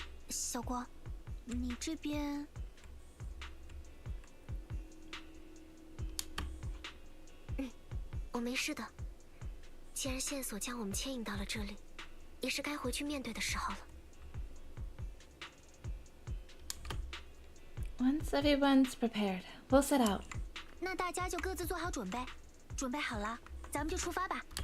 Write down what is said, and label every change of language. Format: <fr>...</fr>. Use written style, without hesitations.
<zh>小光，你这边……我没事的。既然线索将我们牵引到了这里，也是该回去面对的时候了。</zh> <en>Once everyone's prepared, we'll set out.</en> <zh>那大家就各自做好准备，准备好了，咱们就出发吧。</zh>